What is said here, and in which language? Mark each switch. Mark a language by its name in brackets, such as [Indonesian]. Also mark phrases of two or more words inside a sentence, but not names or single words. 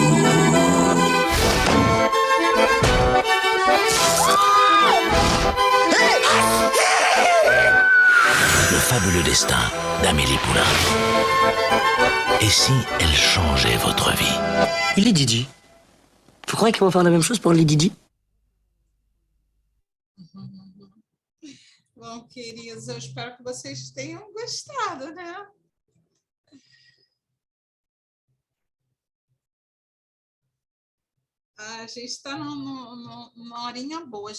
[French] Le fabuleux destin d'Amélie Poulain. Et si elle changeait votre vie? Il est Didi. Vous croyez qu'ils vont faire la même chose pour les Didi? [Portuguese] Bom, queridos, eu espero que vocês tenham gostado, né? A gente está numa horinha boa.